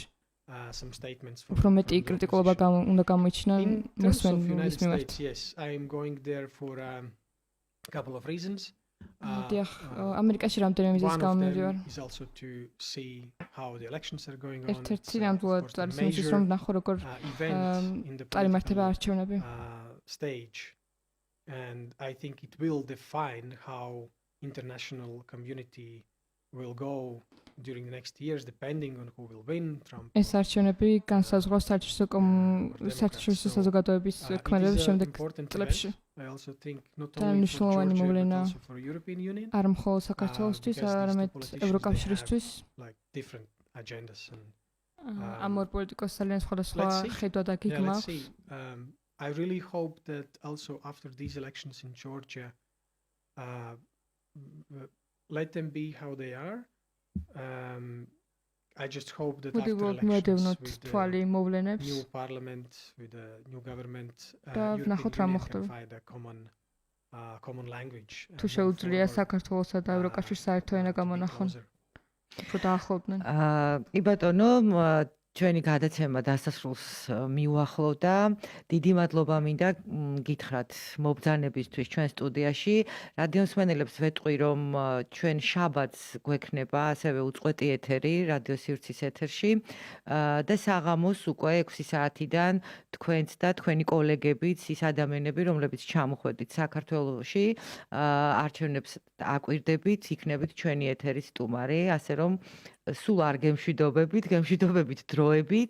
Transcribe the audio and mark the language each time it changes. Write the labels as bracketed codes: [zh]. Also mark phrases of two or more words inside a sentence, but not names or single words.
[ka] უფრო მეტი კრიტიკულობა უნდა გამოიჩინონ მოსვენების მიმართ. ამერიკაში რამდენიმე მიზეზის გამო მივდივარ. ერთ-ერთი ნამდვილად არის ის, რომ ვნახო, როგორ წარიმართება არჩევნები. [en] And I think it will define how international community will go during the next years, depending on who will win. Trump. [ka] ეს არჩევნები განსაზღვრავს საერთაშორისო საზოგადოების ქმედების შემდეგ წლებში. [en] I also think not only for Georgia, but also for European Union. [ka] არ მხოლოდ საქართველოსთვის, არამედ ევროკავშირისთვის. [en] Like different agendas and [ka] ამ ორ პოლიტიკოს ძალიან სხვადასხვა ხედვა და გეგმა აქვს. [en] I really hope that also after these elections in Georgia, let them be how they are. I just hope that after elections with the new parliament, with the new government, European Union can find a common language. [ka] თუ შეუძლია საქართველოსა და ევროკავშირს საერთო ენა გამონახონ. უფრო დაახლოვდნენ. კი ბატონო, ჩვენი გადაცემა დასასრულს მიუახლოვდა. დიდი მადლობა მინდა გითხრათ მობრძანებისთვის ჩვენ სტუდიაში. რადიო მსმენელებს ვეტყვი, რომ ჩვენ შაბათს გვექნება ასევე უწყვეტი ეთერი რადიო სივრცის ეთერში და საღამოს უკვე 6 საათიდან თქვენც და თქვენი კოლეგებიც, ის ადამიანები, რომლებიც ჩამოხვედით საქართველოში, არჩევნებს აკვირდებით, იქნებით ჩვენი ეთერის სტუმარი, ასე რომ სულ არ გემშვიდობებით დროებით.